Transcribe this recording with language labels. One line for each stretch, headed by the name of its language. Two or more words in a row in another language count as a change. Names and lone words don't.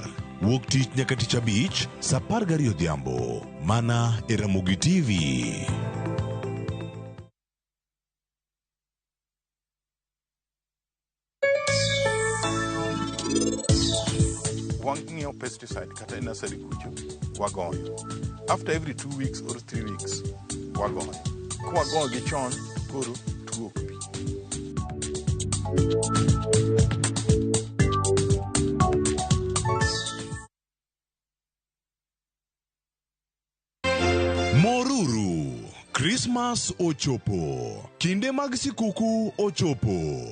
Luo (Kenya and Tanzania): Wuok tich nyaka tich abich, saa 12 odhiambo. Mana e Ramogi TV. Wang ng'iewo pesticide kata nursery kucho wagoyo.
English: After every 2 weeks or 3 weeks wagoyo.
Luo (Kenya and Tanzania): Kwagoyo gi chon koro tuo ok bi. Moruru, Christmas ochopo, kinde mag sikuku ochopo.